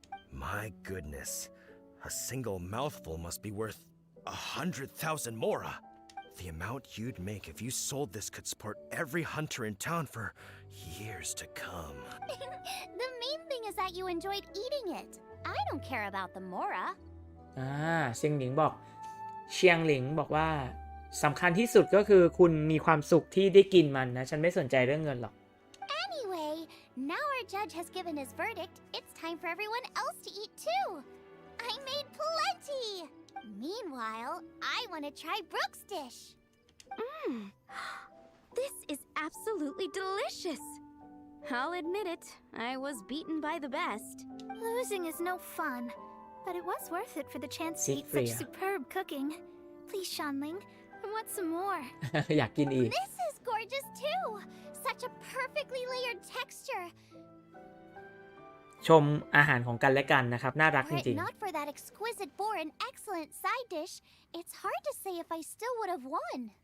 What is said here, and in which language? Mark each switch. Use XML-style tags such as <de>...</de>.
<en>My goodness. A single mouthful must be worth 100,000 mora. The amount you'd make if you sold this could support every hunter in town for years to come. The main thing is that you enjoyed eating it. I don't care about the mora.</en> <th>เซียงหลิงบอกเชียงหลิงบอกว่าสำคัญที่สุดก็คือคุณมีความสุขที่ได้กินมันนะฉันไม่สนใจเรื่องเงินหรอก</th> <en>Anyway, now our judge has given his verdict. It's time for everyone else to eat too. I made plenty. Meanwhile, I want to try Brooke's dish. This is absolutely delicious. I'll admit it, I was beaten by the best. Losing is no fun, but it was worth it for the chance to eat such superb cooking. Please, Shanling, I want some more.</en> <th>อยากกินอีก</th> <en>This is gorgeous too. Such a perfectly layered texture.</en> <th>ชมอาหารของกันและกันนะครับน่ารักจ</th> <en>Were it ริง not for that exquisite boar and excellent side dish, it's hard to say if I still would have won.</en>